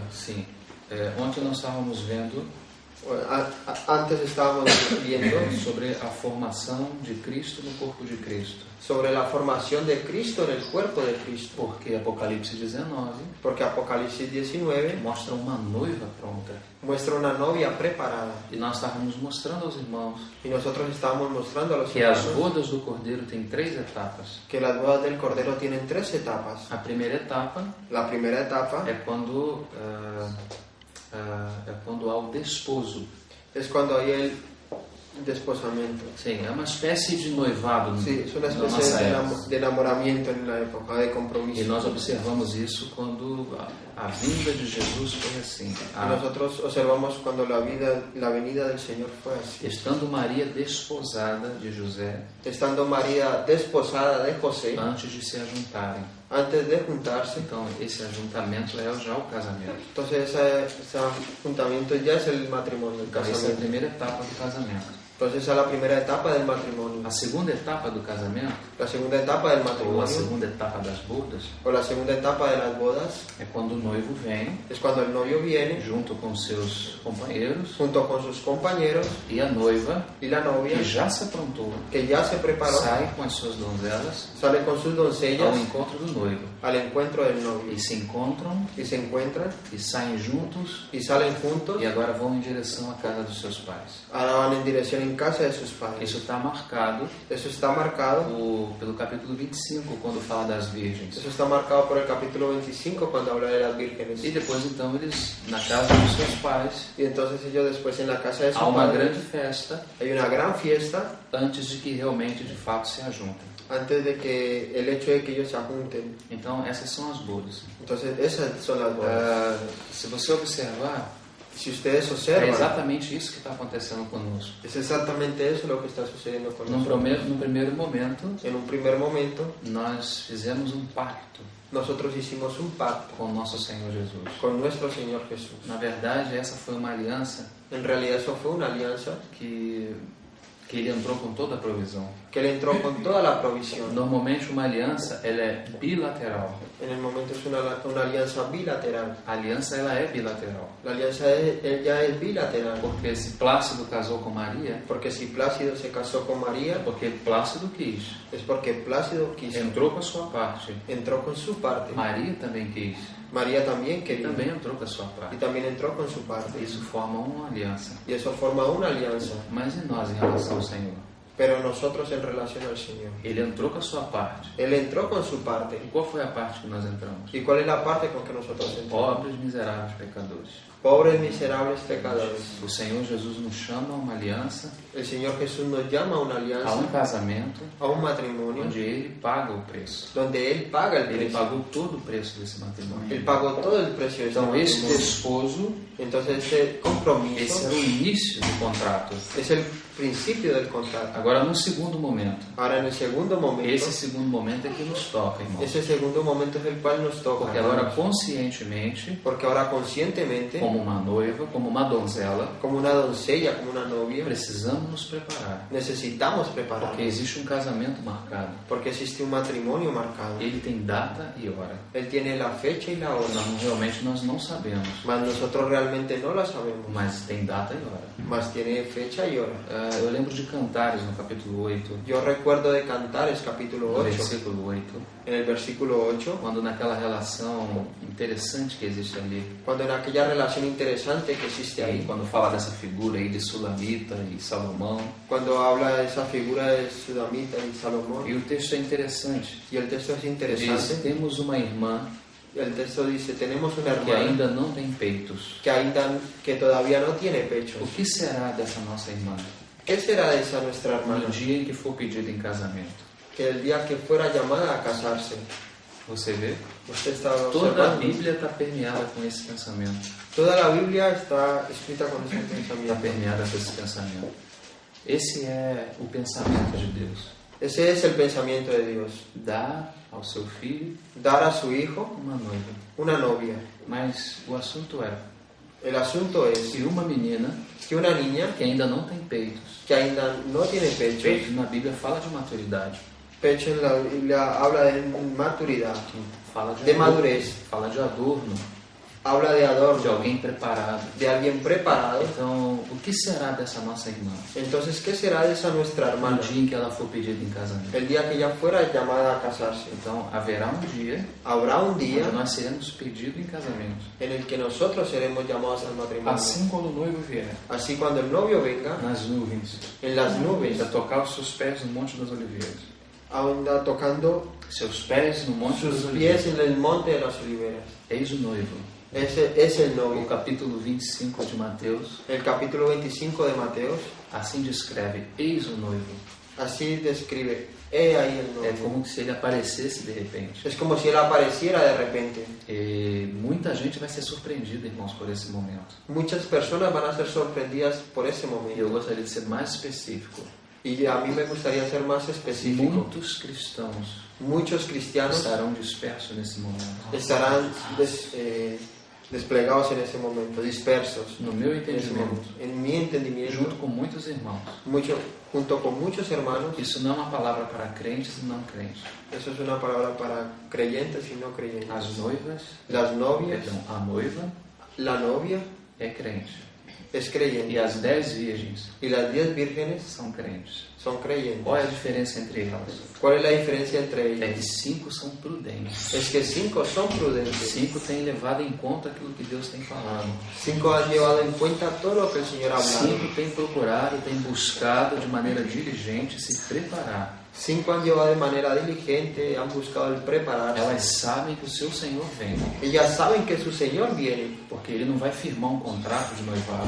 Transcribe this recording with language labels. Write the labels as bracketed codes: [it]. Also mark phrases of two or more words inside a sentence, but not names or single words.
[pt] Sim. Ontem nós estávamos vendo [es] Antes estábamos viendo [pt] sobre a formação de Cristo no corpo de Cristo. [es] sobre la formación de Cristo en el cuerpo de Cristo. [pt] Porque Apocalipse 19 [es] Porque Apocalipsis 19 [pt] mostra uma noiva pronta. [es] muestra una novia preparada. [pt] E nós estávamos mostrando aos irmãos [es] Y nosotros estábamos mostrando a los [pt] que as [es] hermanos [pt] bodas do Cordeiro têm três etapas. [es] que las bodas del Cordero tienen tres etapas. [pt] A primeira etapa [es] La primera etapa [pt] é quando há o desposo. [es] es cuando hay el desposamiento. [pt] Sim, é uma espécie de noivado [es] Sí, es una [pt] na [es] especie [pt] nossa [es] de, [pt] época. [es] de enamoramiento en la época de [pt] E [es] compromiso. [pt] nós observamos isso quando a vinda de Jesus foi assim. [es] Y nosotros observamos cuando la venida del Señor fue así. [pt] Estando Maria desposada de José, [es] Estando María desposada de José, [pt] antes de se ajuntarem. [es] antes de juntarse, [pt] Então, esse ajuntamento é já o casamento. [es] entonces ese juntamiento ya es el matrimonio, el [pt] Então, essa é a [es] casamiento. [pt] primeira etapa do casamento. [es] Entonces esa es la primera etapa del matrimonio. [pt] A segunda etapa do casamento, [es] La segunda etapa del [pt] ou a [es] matrimonio, [pt] segunda etapa das bodas, [es] o la segunda etapa de las bodas, [pt] é quando o noivo vem [es] es cuando el novio viene [pt] junto com seus companheiros [es] junto con sus compañeros [pt] e a noiva, [es] y la novia, [pt] que já se aprontou, [es] que ya se preparó, [pt] sai com as suas donzelas [es] sale con sus doncellas [pt] ao encontro do noivo. [es] al encuentro del novio. [pt] E se encontram [es] Y se encuentran [pt] e saem juntos [es] y salen juntos, [pt] e agora vão em direção à casa dos seus pais. [es] ahora van en dirección en casa de sus padres. [pt] Isso está marcado [es] Eso está marcado, [pt] pelo capítulo 25, quando fala das virgens. [es] eso está marcado por el capítulo 25 cuando habla de las vírgenes. [pt] E depois, então, eles, na casa dos seus pais, [es] Y entonces ellos después en la casa de sus [pt] há uma [es] padres [pt] grande festa [es] hay una gran fiesta [pt] antes de que realmente, de fato, se ajuntem. [es] antes de que el hecho de que ellos se junten. [pt] Então, essas são as bodas. [es] Entonces esas son las bodas. [pt] Se você observar, [es] Si ustedes [pt] é [es] observan, [pt] exatamente isso que está acontecendo conosco. [es] es exactamente eso lo que está sucediendo con [pt] No [es] nosotros. [pt] primeiro momento, [es] En un primer momento [pt] nós fizemos um pacto [es] nosotros hicimos un pacto [pt] com o nosso Senhor Jesus. [es] con nuestro Señor Jesús. [pt] Na verdade, essa foi uma aliança [es] En realidad eso fue una alianza [pt] que ele entrou com toda a provisão. [es] que Él entró con toda la provisión. [pt] Normalmente, uma aliança ela é bilateral. [es] En el momento es una alianza bilateral. [pt] A aliança ela é bilateral. [es] La alianza ya es bilateral. [pt] Porque se Plácido casou com Maria, [es] Porque si Plácido se casó con María, [pt] porque Plácido quis, [es] es porque Plácido quiso. [pt] entrou com a sua parte. [es] Entró con su parte. [pt] Maria também quis, [es] María también [pt] e [es] quería. [pt] também entrou com a sua [es] Y [pt] parte. [es] también entró con su parte. [pt] Isso forma uma aliança. [es] Y eso forma una alianza. [pt] Mas e nós em relação ao Senhor? [es] Pero nosotros en relación al Señor. [pt] Ele entrou com a sua parte. [es] Él entró con su parte. [pt] E qual foi a parte que nós entramos? [es] ¿Y cuál es la parte con que nosotros entramos? [pt] Pobres, miseráveis pecadores. [es] Pobres, miserables pecadores. [pt] O Senhor Jesus nos chama a uma aliança, [es] El Señor Jesús nos llama a una [pt] a [es] alianza, [pt] um casamento, [es] a un matrimonio, [pt] onde Ele paga o preço. [es] donde Él paga el [pt] Ele [es] precio. [pt] pagou todo o preço desse [es] Él [pt] matrimônio. [es] pagó todo el precio de ese [pt] Então, esse [es] matrimonio. [pt] desposo, [es] Entonces este [pt] esse [es] compromiso [pt] era o início do contrato. [es] es el principio del contrato. [pt] Agora, no segundo momento. [es] Ahora en el segundo momento, [pt] Esse segundo momento é que nos toca, irmãos. [es] ese segundo momento es el cual nos toca. [pt] Porque agora, [es] hermanos. [pt] conscientemente, [es] Porque ahora conscientemente, [pt] como uma noiva, como uma donzela, [es] como una doncella, como una novia, [pt] precisamos nos preparar. [es] necesitamos [pt] Porque [es] prepararnos. [pt] existe um casamento marcado. [es] Porque existe un matrimonio marcado. [pt] Ele tem data e hora. [es] Él tiene la fecha y la hora. [pt] Realmente nós não sabemos, [es] Mas nosotros realmente no la sabemos. [pt] mas tem data e hora. [es] Mas tiene fecha y hora. [pt] Eu lembro de Cantares, no capítulo 8, [es] Yo recuerdo de Cantares capítulo [pt] no [es] 8, [pt] versículo 8, [es] en el versículo 8, [pt] quando naquela relação interessante que existe ali, [es] cuando en aquella relación interesante que existe [pt] e aí [es] ahí, [pt] quando fala dessa figura aí de Sulamita e Salomão, [es] cuando habla de esa figura de Sudamita y Salomón, [pt] e o texto é interessante. [es] y el texto es [pt] Diz, [es] interesante, [pt] temos uma irmã [es] el texto dice, tenemos una [pt] que [es] hermana [pt] ainda não tem peitos. [es] que todavía no tiene [pt] O [es] pechos. [pt] que será dessa nossa irmã [es] ¿Qué será de esa nuestra hermana? [pt] no dia em que for pedida em casamento? [es] Que el día que fuera llamada a casarse, [pt] Você vê? [es] usted está [pt] Toda a [es] observando, [pt] Bíblia está permeada com esse pensamento. [es] toda la Biblia está escrita con ese [pt] Está [es] pensamiento. [pt] permeada com esse pensamento. Esse é o pensamento de Deus. [es] Ese es el pensamiento de Dios. [pt] Dá ao seu filho [es] Dar a su hijo [pt] uma noiva. [es] una novia. [pt] Mas o assunto é [es] El asunto es [pt] que uma menina [es] que una niña [pt] que ainda não tem peitos. [es] que ainda no tiene pechos, [pt] Peito na Bíblia fala de maturidade. [es] pecho en la Biblia habla de maturidad, [pt] Fala [es] de madurez, [pt] Fala de adorno. [es] habla de [pt] De [es] adorno, [pt] alguém preparado. [es] de alguien preparado. [pt] Então, o que será dessa nossa irmã [es] Entonces, ¿qué será de esa nuestra [pt] no [es] hermana [pt] dia em que ela for pedida em casamento? [es] el día que ella fuera llamada a casarse? [pt] Então, haverá um dia [es] Habrá un día [pt] onde nós seremos pedidos em casamento. [es] en el que nosotros seremos llamados al matrimonio. [pt] Assim quando o noivo vier, [es] Así cuando el novio venga, [pt] nas nuvens, [es] en las nubes, [pt] a tocar os seus pés no Monte das Oliveiras. [es] anda tocando [pt] Seus pés no Monte das [es] sus [pt] Oliveiras. [es] pies en el monte de las oliveras. [pt] Eis o noivo. [es] Ese es el [pt] O [es] novio. [pt] capítulo 25 de Mateus, [es] El capítulo 25 de Mateos [pt] assim descreve: eis o noivo. [es] así describe, he ahí el [pt] É [es] novio. [pt] como se ele aparecesse de repente. [es] Es como si él apareciera de repente. [pt] E muita gente vai ser surpreendida, irmãos, por esse momento. [es] Muchas personas van a ser sorprendidas por ese [pt] E eu [es] momento. [pt] gostaria de ser mais específico. [es] Y a mí me gustaría ser más específico. [pt] Muitos cristãos [es] Muchos cristianos [pt] estarão dispersos nesse momento. [es] estarán desplegados en ese momento, dispersos. [pt] No meu [es] En ese [pt] entendimento, [es] momento. En mi entendimiento, [pt] junto com muitos irmãos. [es] junto con muchos hermanos, [pt] Isso não é uma palavra para crentes e não crentes. [es] eso es una palabra para creyentes y no creyentes. [pt] As noivas, [es] Las novias, [pt] perdão, a noiva [es] la novia [pt] é crente. [es] es creyente [pt] E as 10 virgens [es] y las 10 vírgenes [pt] são crentes. [es] son creyentes. [pt] Qual é a diferença entre elas? [es] ¿Cuál es la diferencia entre [pt] É [es] ellas? [pt] que 5 são prudentes. [es] Es que 5 son prudentes. [pt] 5 têm levado em conta aquilo que Deus tem falado. [es] 5 han llevado en cuenta todo lo que el Señor ha hablado. [pt] 5 têm procurado, têm buscado de maneira diligente se preparar. [es] 5 han llevado de manera diligente, han buscado el prepararse. [pt] Elas sabem que o seu Senhor vem, [es] Ellas saben que su Señor viene, [pt] porque Ele não vai firmar um contrato de noivado